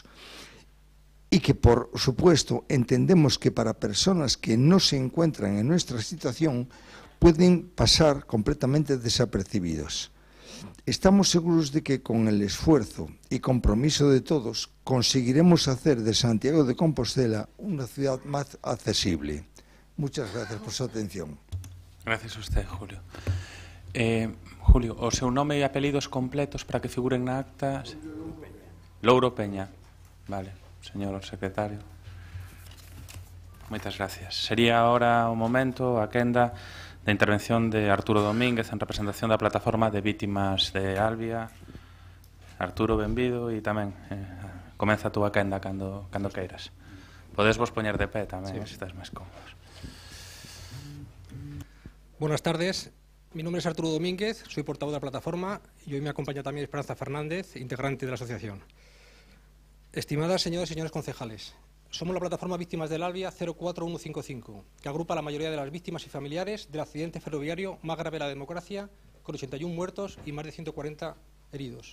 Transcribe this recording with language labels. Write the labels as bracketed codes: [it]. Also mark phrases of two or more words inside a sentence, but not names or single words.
[es] Y que, por supuesto, entendemos que para personas que no se encuentran en nuestra situación pueden pasar completamente desapercibidos. Estamos seguros de que con el esfuerzo y compromiso de todos conseguiremos hacer de Santiago de Compostela una ciudad más accesible. Muchas gracias por su atención. Gracias a usted, Julio. Julio, [gl] o seu nome e apelidos completos para que figuren na acta. Louro Peña. Vale, señor secretario. Moitas gracias. Sería ahora o momento, a quenda da intervención de Arturo Domínguez en representación da plataforma de vítimas de Albia. Arturo, benvido, e tamén comeza a túa quenda cando queiras. Podes vos poñer de pé tamén, se estás máis cómodos. [es] Buenas tardes, mi nombre es Arturo Domínguez, soy portavoz de la plataforma y hoy me acompaña también Esperanza Fernández, integrante de la asociación. Estimadas señoras y señores concejales, somos la plataforma Víctimas del Albia 04155, que agrupa a la mayoría de las víctimas y familiares del accidente ferroviario más grave de la democracia, con 81 muertos y más de 140 heridos.